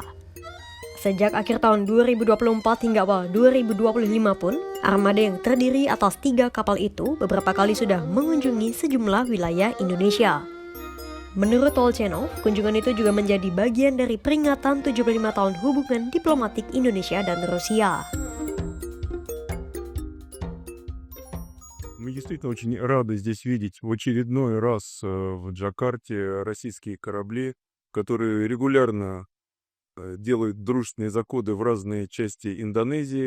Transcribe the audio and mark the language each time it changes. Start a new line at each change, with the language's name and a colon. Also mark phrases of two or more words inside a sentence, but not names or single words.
Indonesian: Sejak akhir tahun 2024 hingga awal 2025 pun, armada yang terdiri atas 3 kapal itu beberapa kali sudah mengunjungi sejumlah wilayah Indonesia. Menurut Tolchenov, kunjungan itu juga menjadi bagian dari peringatan 75 tahun hubungan diplomatik Indonesia dan Rusia.
Russian: Мы действительно очень рады здесь видеть в очередной раз в Джакарте российские корабли, которые регулярно делают дружественные заходы в разные части Индонезии.